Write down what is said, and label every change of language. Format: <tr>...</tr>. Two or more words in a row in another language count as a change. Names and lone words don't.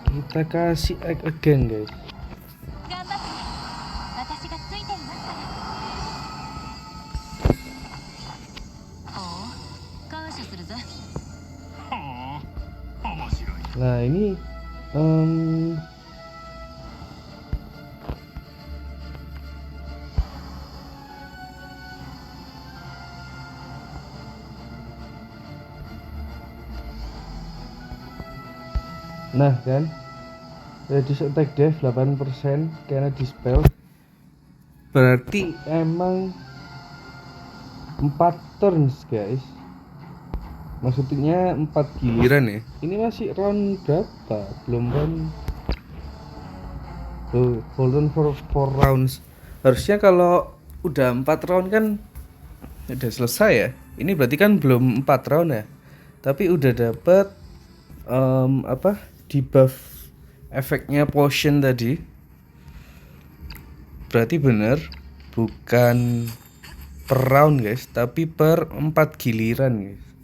<en>Takashi X again guys.</en> <ja>頑張ってね。私がついていますから。おお、感謝するぜ。ほう面白い。</ja> <id>Nah ini nah kan</id> <en>reduce attack dev</en> <id>8% karena dispel, berarti emang 4</id> <en>turns guys,</en> <id>maksudnya 4 giliran ya. Ini masih round berapa, belum</id> <en>round golden for 4 rounds.</en> <id>Harusnya kalau udah 4 round kan udah selesai ya. Ini berarti kan belum 4 round ya, tapi udah dapet debuff efeknya potion tadi. Berarti bener bukan per round guys, tapi per 4 giliran guys.</id>